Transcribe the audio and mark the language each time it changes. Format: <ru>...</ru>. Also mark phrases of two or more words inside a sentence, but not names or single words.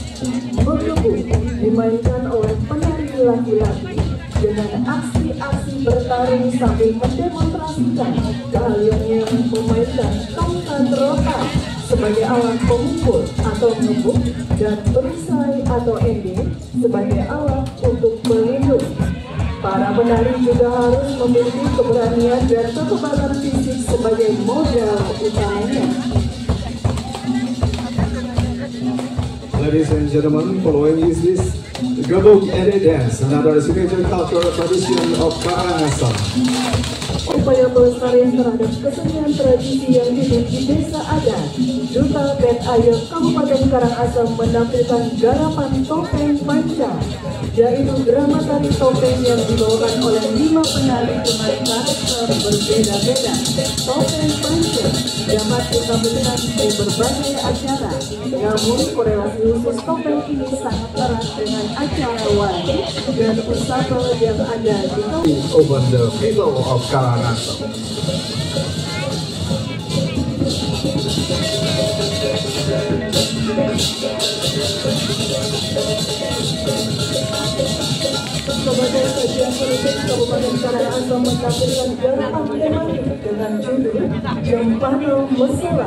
<id>Berlebu dimainkan oleh penari laki-laki dengan aksi-aksi bertarung sambil mendemonstrasikan keahliannya memainkan tongkat rotan sebagai alat pemukul atau ngebuk dan perisai atau ending sebagai alat untuk pelindung. Para penari juga harus memiliki keberanian dan kekebalan fisik sebagai modal utamanya.</id> <en>Ladies and gentlemen, following is this Gabung Ede Dance, another signature cultural tradition of Karangasem.</en> <id>Upaya pelestarian terhadap kesenian tradisi yang hidup di desa adat, Duta Band Ayo Kabupaten Karangasem menampilkan garapan topeng panca, yaitu drama tari topeng yang dibawakan oleh 5 penari dengan karakter berbeda-beda. Topeng panca dapat ditampilkan di berbagai acara, namun korelasi khusus topeng ini sangat erat dengan acara wali dan usaha yang ada di</id> <en>over the people of Karangasem.</en> <id>Sebagai sajian penutup, Kabupaten Karangasem menampilkan garapan tematik dengan judul Jempana Mesela.</id>